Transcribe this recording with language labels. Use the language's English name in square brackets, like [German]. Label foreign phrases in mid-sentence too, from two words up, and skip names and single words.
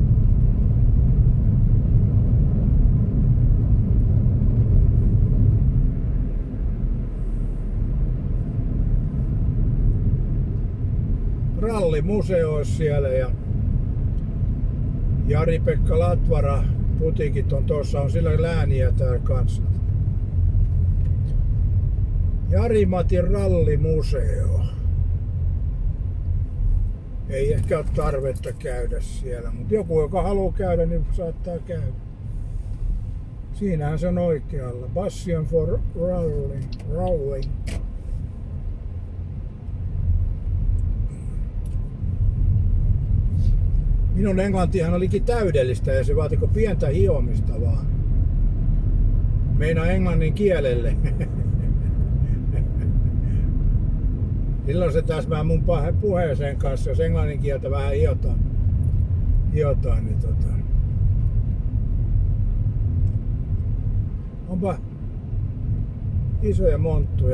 [Finnish] Rallimuseo olisi siellä ja Jari-Pekka Latvara putiikit on tuossa, on sillä lääniä täällä kanssa. Jari-Matin rallimuseo. Ei ehkä ole tarvetta käydä siellä, mutta joku joka haluaa käydä, niin saattaa käydä. Siinähän se on oikealla. Passion for Rowing. Minun englantihan olikin täydellistä ja se vaatiko pientä hiomista vaan. Meinaa englannin kielelle. Silloin se taas vähän mun puheeseen kanssa, jos englannin kieltä vähän hiotaan niin onpa isoja monttuja.